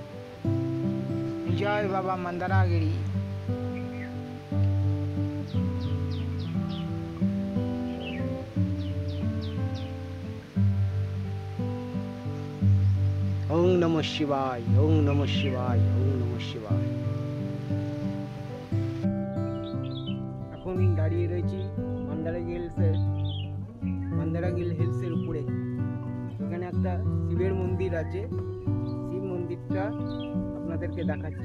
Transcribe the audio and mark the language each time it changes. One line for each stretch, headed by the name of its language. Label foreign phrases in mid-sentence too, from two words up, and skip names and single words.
Bangla: জয় বাবা মন্দারগিরি।
Sanskrit: ওং নমঃ শিবায়, ওং নমঃ শিবায়, ওং নমঃ শিবায়।
Bangla: এখন দাঁড়িয়ে রয়েছি মন্দারগিরি হিলসের উপরে। এখানে একটা শিবের মন্দির আছে, শিব মন্দিরটা আপনাদেরকে দেখাচ্ছি।